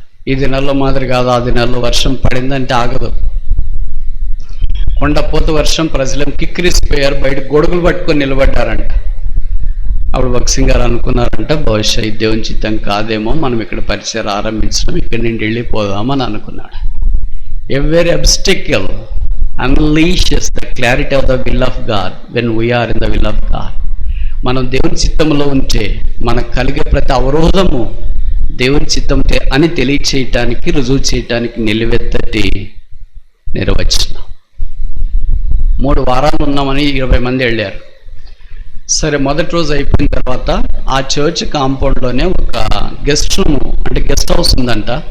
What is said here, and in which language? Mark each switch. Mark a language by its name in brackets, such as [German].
[Telugu] ఈ దినాల్లో మాదిరి కాదు, ఆ దినాల్లో వర్షం పడిందంటే ఆగదు. కుండపోత వర్షం, ప్రజలు కిక్కిరిసిపోయారు, బయట గొడుగులు పట్టుకొని నిలబడ్డారంట. అప్పుడు భక్సింగ్ గారు అనుకున్నారంట, బహుశా ఈ దేవుని చిత్తం కాదేమో, మనం ఇక్కడ పరిచయం ఆరంభించడం, ఇక్కడ నుండి వెళ్ళిపోదామని అనుకున్నాడు. [English] Every obstacle unleashes the clarity of the will of God when we are in the will of God. [Telugu] మనం దేవుని చిత్తంలో ఉంటే మనకు కలిగే ప్రతి అవరోధము దేవుని చిత్తం అని తెలియచేయటానికి, రుజువు చేయటానికి నిలువెత్తటి నిర్వచనం. 3 వారాలు ఉన్నామని 20 మంది వెళ్ళారు. సరే మొదటి రోజు అయిపోయిన తర్వాత ఆ చర్చ్ కాంపౌండ్లోనే ఒక గెస్ట్ రూమ్ అంటే గెస్ట్ హౌస్ ఉందంట.